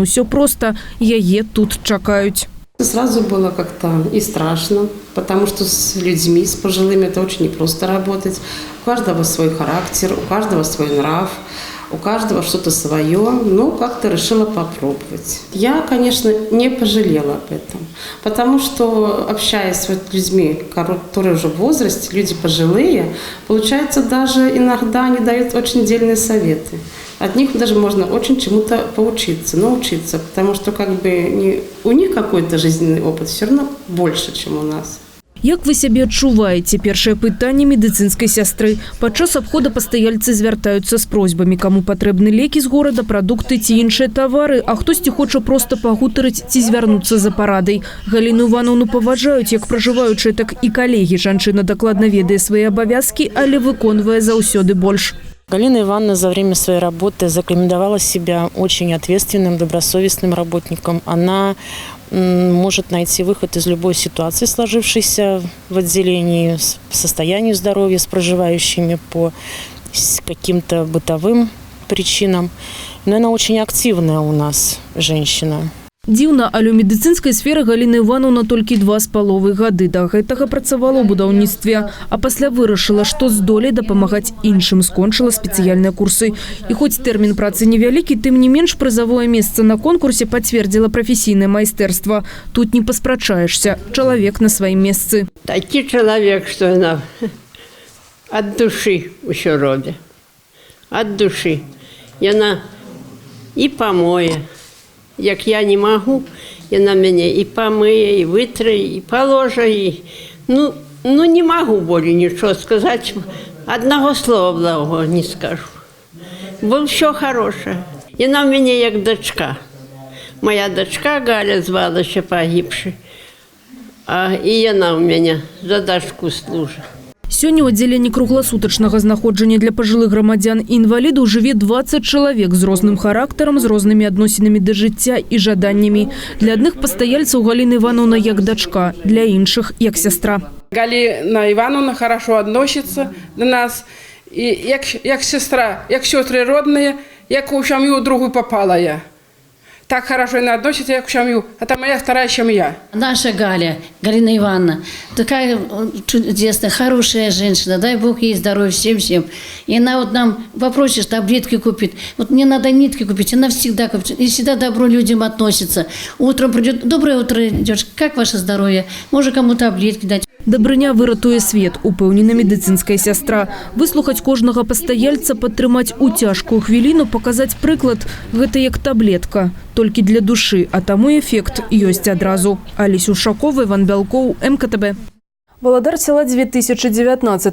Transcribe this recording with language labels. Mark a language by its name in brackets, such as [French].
[Belarusian] Усё проста, яе тут чакаюць. [Russian] Сразу было как-то и страшно, потому что с людьми, с пожилыми это очень непросто работать. У каждого свой характер, у каждого свой нрав. У каждого что-то свое, но как-то решила попробовать. Я, конечно, не пожалела об этом, потому что, общаясь с людьми, которые уже в возрасте, люди пожилые, получается, даже иногда они дают очень дельные советы. От них даже можно очень чему-то поучиться, научиться, потому что как бы у них какой-то жизненный опыт все равно больше, чем у нас. [Belarusian] Як вы сябе адчуваеце? Першае пытанне медыцынскай сястры. Падчас абхода пастаяльцы звяртаюцца з просьбамі, каму патрэбны лекі з горада, прадукты ці іншыя тавары, а хтосьці хоча проста пагутарыць ці звярнуцца за парадай. Галіну Івановну паважаюць як пражываючыя, так і калегі. Жанчына дакладна ведае свае абавязкі, але выконвае заўсёды больш. [Russian] Галина Ивановна за время своей работы зарекомендовала себя очень ответственным, добросовестным работником. Она может найти выход из любой ситуации, сложившейся в отделении, по состоянию здоровья с проживающими по каким-то бытовым причинам. Но она очень активная у нас женщина. [Belarusian] Дзіўна, але ў медыцынскай сферы Галіна Івановна толькі 2,5 гады. Да гэтага працавала ў будаўніцтве, а пасля вырашыла, што здолее дапамагаць іншым, скончыла спецыяльныя курсы. І хоць тэрмін працы невялікі, тым не менш прызавое месца на конкурсе пацвердзіла прафесійнае майстэрства. Тут не паспрачаешся. Чалавек на сваім месцы. Такі чалавек, што яна ад душы ўсё робіць. Ад душы. Яна і памое. Як я не могу, яна мяне і памые, і вытрае, і положа, і... [Russian] Ну, не могу более ничего сказать. Одного слова благого не скажу. Бо все хорошее. Яна у меня як дочка. Моя дочка Галя звалася погибшей. І яна у меня за дочку служит. [Belarusian] Сёння ў аддзяленні кругласутачнага знаходжання для пажылых грамадзян і інвалідаў жыве 20 чалавек з розным характарам, з рознымі адносінамі да жыцця і жаданнямі. Для адных пастаяльцаў Галіна Івановна як дачка, для іншых як сястра. [Russian] Галина Ивановна хорошо относится до нас, и як сестра, як сестры родные, як у семью другую попала я. Так хорошо она относится, як в семью. Это моя вторая семья. Наша Галя, Галина Ивановна, такая чудесная, хорошая женщина. Дай Бог ей здоровья всем. И она вот нам попросишь таблетки купить. Вот мне надо нитки купить, она всегда купит. И всегда добро людям относится. Утром придет, доброе утро, девушка, как ваше здоровье? Может кому таблетки дать? [Belarusian] Дабрыня выратуе свет, упэўнена медыцынская сястра. Выслухаць кожнага пастаяльца, падтрымаць у цяжкую хвіліну, паказаць прыклад – гэта як таблетка, толькі для душы, а таму эфект ёсць адразу. Алесь Ушакова, Іван Бялкоў, МКТБ. Валадар села 2019.